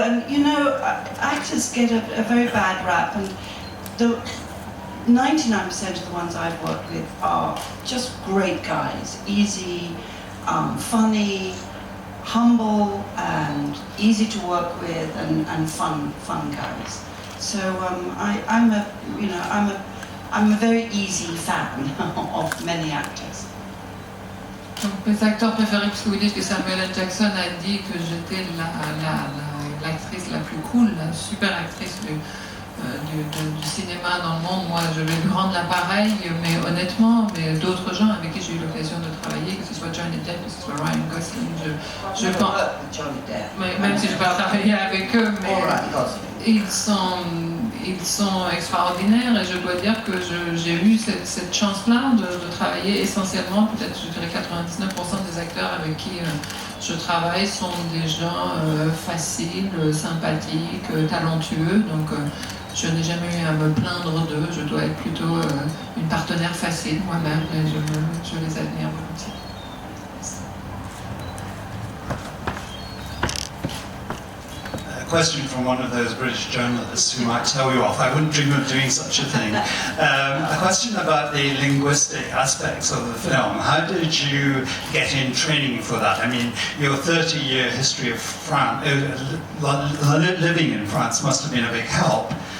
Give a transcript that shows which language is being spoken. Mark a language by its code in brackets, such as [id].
[en] And you know, actors get a very bad rap, and the 99% of the ones I've worked with are just great guys, easy. Funny, humble, and easy to work with, and fun guys. So I'm a very easy fan of many actors. [fr] Donc, mes acteurs préférés, parce que vous dites que Samuel L. Jackson a dit que j'étais l'actrice la plus cool, la super actrice du cinéma dans le monde. Moi, je vais lui rendre l'appareil, mais honnêtement, mais d'autres gens avec qui j'ai eu l'occasion de travailler, que ce soit Johnny Depp, que ce soit Ryan Gosling, je pense. Mais, même si je n'ai pas travaillé avec eux, mais ils sont extraordinaires, et je dois dire que j'ai eu cette chance-là de travailler essentiellement, peut-être je dirais 99% des acteurs avec qui je travaille sont des gens faciles, sympathiques, talentueux, donc je n'ai jamais eu à me plaindre d'eux. Je dois être plutôt une partenaire facile moi-même, et je les admire volontiers. [en] Question from one of those British journalists who might tell you off. I wouldn't dream of doing such a thing. A question about the linguistic aspects of the film. How did you get in training for that? I mean, your 30-year history of France, living in France must have been a big help.